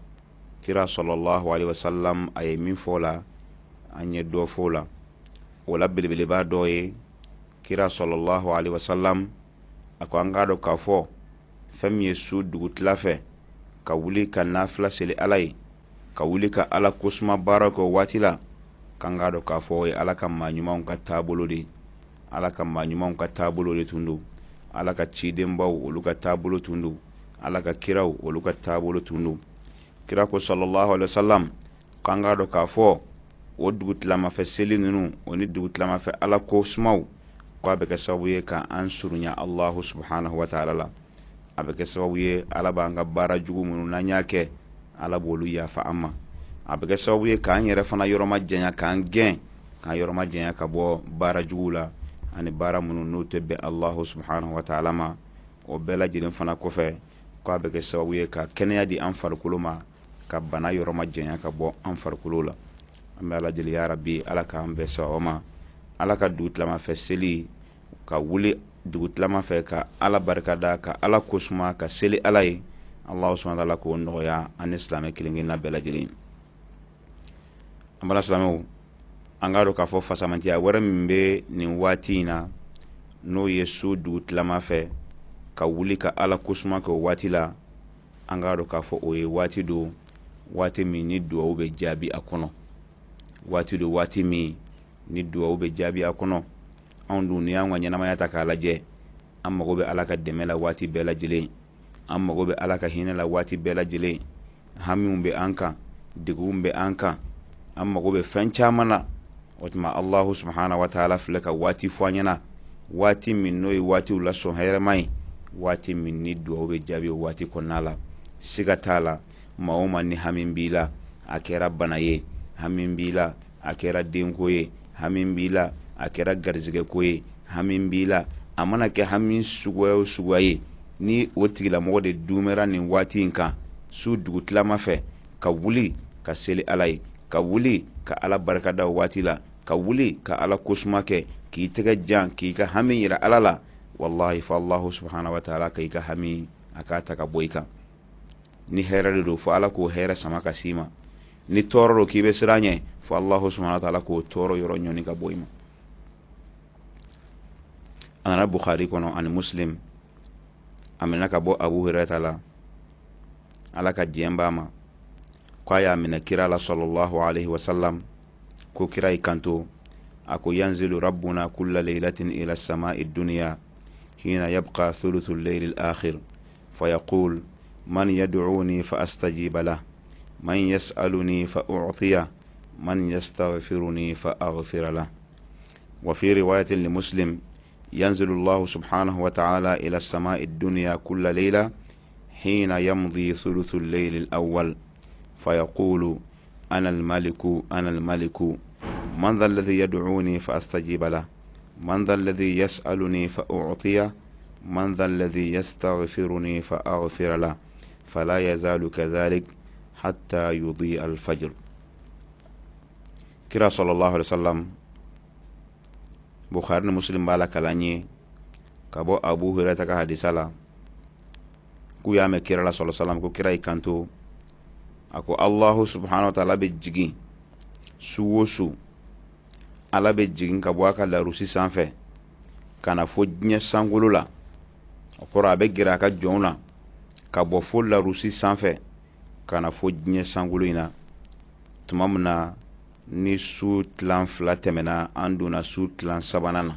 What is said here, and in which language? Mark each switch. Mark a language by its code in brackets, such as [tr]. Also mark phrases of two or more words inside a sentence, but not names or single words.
[bm] Kira [ar] صلى الله عليه وسلم [bm] a ye min fɔ la, an ye dɔ fɔ la. O la belebeleba dɔ ye kira [ar] صلى الله عليه وسلم [bm] a ko an k'a dɔn k'a fɔ fɛn min ye su dugutila fɛ ka wuli ka nafila seli ala ye, ka wuli ka ala kosuma baara kɛ o waati la, k'an k'a dɔn k'a fɔ o ye ala ka maa ɲumanw ka taabolo de, ala ka maa ɲumanw ka taabolo de tun do, ala ka cidenbaw olu ka taabolo tun do, ala ka kiraw olu ka taabolo tun do. Kira ko [ar] صلى الله عليه وسلم [bm] k'an k'a dɔn k'a fɔ o dugutilama fɛ seli ninnu o ni dugutilama fɛ ala kosumaw ko a bɛ kɛ sababu ye ka an surunya [ar] الله سبحانه وتعالى [bm] la. A bɛ kɛ sababu ye ala b'an ka baara jugu minnu n'an y'a kɛ ala b'olu yafa an ma. a bɛ kɛ sababu ye k'an yɛrɛ fana yɔrɔma janya k'an gɛn k'an yɔrɔma janya ka bɔ baara jugu la ani baara minnu n'o tɛ bɛn [ar] الله سبحانه وتعالى [bm] ma. O bɛɛ lajɛlen fana kɔfɛ k'a bɛ kɛ sababu ye ka kɛnɛya di an farikolo ma, ka bana yɔrɔma janya ka bɔ an farikolo la. An bɛ Ala deli [ar] يا رب, [bm] Ala k'an bɛɛ sɔn o ma. Ala ka dugu tilamafɛ seli ka wuli dugu tilamafɛ ka Ala barikada, ka Ala kosuma, ka seli Ala ye. [ar] الله سبحانه وتعالى [bm] k'o nɔgɔya an ni silamɛ kelen-kelenna bɛɛ lajɛlen. An bala silamɛw, an k'a dɔn k'a fɔ fasamantiya wɛrɛ min bɛ nin waati in na n'o ye su dugu tilamafɛ ka wuli ka Ala kosuma kɛ o waati la, an k'a dɔn k'a fɔ o ye waati do, waati min ni duwawu bɛ jaabi a kɔnɔ. Waati do waati min ni duwawu bɛ jaabi a kɔnɔ. Anw dun ni y'an ka ɲɛnamaya ta k'a lajɛ, an mago bɛ Ala ka dɛmɛ la waati bɛɛ lajɛlen, an mago bɛ Ala ka hinɛ la waati bɛɛ lajɛlen. Hamiw bɛ an kan, deguw bɛ an kan, an mago bɛ fɛn caman na. O tuma [ar] الله سبحانه وتعالى [bm] filɛ ka waati fɔ an ɲɛna, waati min n'o ye waatiw la sɔn hɛrɛma ye, waati min ni duwawu bɛ jaabi o waati kɔnɔna la. Siga t'a la, maa o maa ni hami b'i la, a kɛra bana ye, hami b'i la, a kɛra denko ye, hami b'i la, a kɛra garizigɛ ko ye, hami b'i la, a mana kɛ hami suguya o suguya ye, ni o tigilamɔgɔ de dumɛra nin waati in kan su dugu tilama fɛ, ka wuli ka seli Ala ye, ka wuli ka Ala barikada o waati la, ka wuli ka Ala kosuma kɛ, k'i tɛgɛ jan k'i ka hami yira Ala la. Wallahi fa [ar] الله سبحانه وتعالى [bm] ka i ka hami a k'a ta ka bɔ i kan. Ni hɛrɛ de do fo Ala k'o hɛrɛ sama ka s'i ma, ni tɔɔrɔ do k'i bɛ siran ɲɛ fo [ar] الله سبحانه وتعالى [bm] k'o tɔɔrɔ yɔrɔ ɲɔni ka bɔ i ma. A nana Bukhari kɔnɔ ani Muslim, a minɛ ka bɔ Abu Hurairata la, Ala ka diɲɛ b'a ma, k'a y'a minɛ kira la [ar] صلى الله عليه وسلم, [bm] ko kira y'i kanto a ko [ar] ينزل ربنا كل ليلة إلى السماء الدنيا حين يبقى ثلث الليل الآخر فيقول من يدعوني فأستجيب له من يسألني فأعطيه من يستغفرني فأغفر له. وفي رواية لمسلم ينزل الله سبحانه وتعالى إلى السماء الدنيا كل ليلة حين يمضي ثلث الليل الأول فيقول أنا الملك أنا الملك من ذا الذي يدعوني فأستجيب له من ذا الذي يسألني فأعطيه من ذا الذي يستغفرني فأغفر له فلا يزال كذلك حتى يضيء الفجر. [bm] كرا [ar] صلى الله عليه وسلم [bm] Bukhari ni Muslim b'a la kalan ye ka bɔ Abu Hurairata ka hadisa la, k'u y'a mɛn kira la [ar] صلى الله عليه وسلم [bm] ko kira y'i kanto a ko [ar] الله سبحانه وتعالى [bm] bɛ jigin su o su, Ala bɛ jigin ka bɔ a ka larusi sanfɛ ka na fo diɲɛ sankolo la. O kɔrɔ a bɛ gɛrɛ a ka jɔnw na ka bɔ fo larusi sanfɛ ka na fo diɲɛ sankolo in na. Tuma min na ni su tilan fila tɛmɛna, an donna su tilan sabanan na.